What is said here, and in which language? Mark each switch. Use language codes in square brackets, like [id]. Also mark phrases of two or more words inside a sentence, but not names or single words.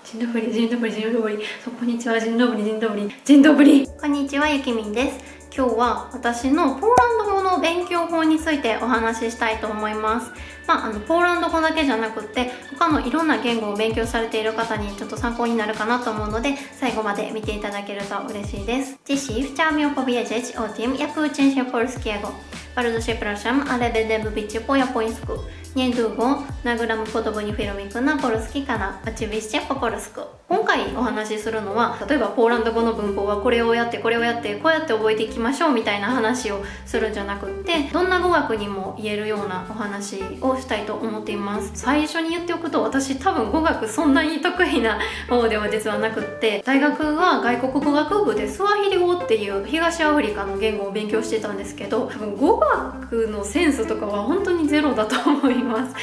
[pl] dzień dobry, dzień dobry, dzień dobry. [ja] そう、こんにちは、 [pl] dzień dobry, dzień dobry, dzień dobry. [ja] こんにちは、ゆきみんです。今日は私のポーランド語の勉強法についてお話ししたいと思います。ポーランド語だけじゃなくって他のいろんな言語を勉強されている方にちょっと参考になるかなと思うので、最後まで見ていただけると嬉しいです。 [pl] Dziś chciałam opowiedzieć o tym, jak uczyć się polskiego. Bardzo przepraszam, ale będę mówić po japońsku. Niedługo nagram podobny filmik na polski kanał. Oczywiście po polsku. [ja] 今回お話しするのは、例えばポーランド語の文法はこれをやってこれをやってこうやって覚えていきましょうみたいな話をするんじゃなくって、どんな語学にも言えるようなお話をしたいと思っています。最初に言っておくと、私多分語学そんなに得意な方では実はなくって、大学は外国語学部でスワヒリ語っていう東アフリカの言語を勉強してたんですけど、多分語学のセンスとかは本当にゼロだと思います。